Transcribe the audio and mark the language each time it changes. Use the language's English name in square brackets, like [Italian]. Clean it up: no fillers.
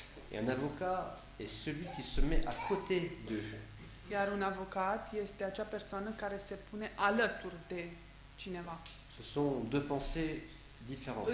[French] et un avocat est celui qui se met à côté d'eux. [Romanian] Iar un avocat este acea persoană care se pune alături de cineva. [French] Ce sont deux pensées différentes.